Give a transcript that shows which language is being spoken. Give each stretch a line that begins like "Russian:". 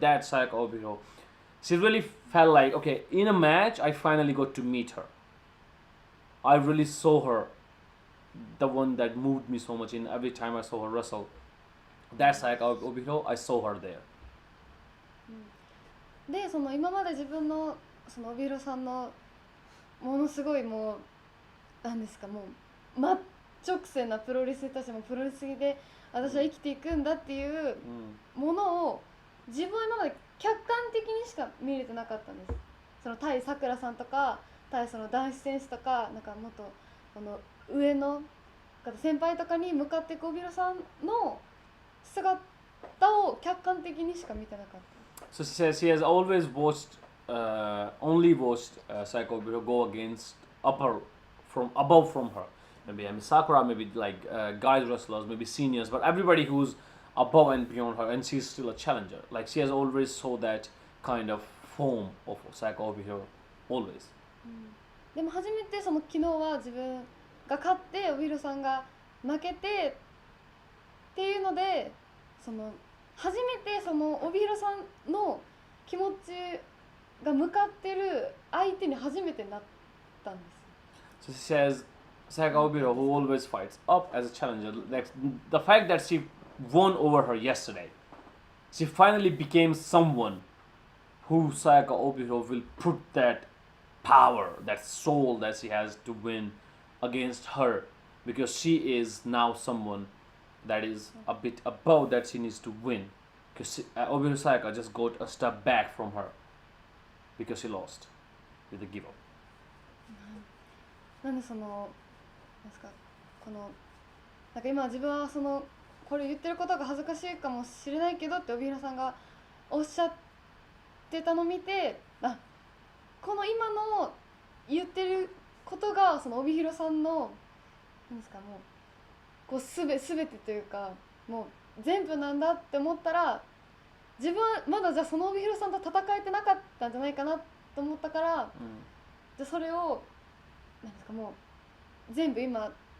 English: That Sayaka Obito, she really felt like, okay, in a match, I finally got to meet her. I really saw her, the one that moved me so much in every time I saw her wrestle. That Sayaka Obito, I saw her there.
Japanese: でその今まで自分のその帯広さんのものすごいもうなんですかもう真っ直線なプロレスたちもプロレスで私は生きていくんだっていうものを自分は今まで客観的にしか見れてなかったんです。その対さくらさんとか対その男子選手とかなんかもっとこの上の先輩とかに向かっていく帯広さんの姿を客観的にしか見てなかった。
English: So she says she has always watched, only watched Sayaka Obito go against above from her. Maybe Sakura, maybe like guys wrestlers, maybe seniors, but everybody who's above and beyond her, and she's still a challenger. Like she has always saw that kind of form of Sayaka Obito, always.
Japanese: でも初めてその昨日は自分が勝って帯広さんが負けてっていうのでその初めてその帯広さんの気持ちが向かってる相手に初めてなったんです。
English: So she says Sayaka Obito, who always fights up as a challenger, like the fact that she won over her yesterday, she finally became someone who Sayaka Obito will put that power, that soul that she has to win against her, because she is now someone that is a bit above that she needs to win, because Obito Sayaka just got a step back from her because she lost with the give up.
Japanese: なんでそのなんですかこのなんか今自分はそのこれ言ってることが恥ずかしいかもしれないけどって帯広さんがおっしゃってたのを見てこの今の言ってることがその帯広さんのなんですかもうこうすべてというかもう全部なんだって思ったら自分はまだじゃあその帯広さんと戦えてなかったんじゃないかなと思ったから、じゃあそれをなんですかもう全部今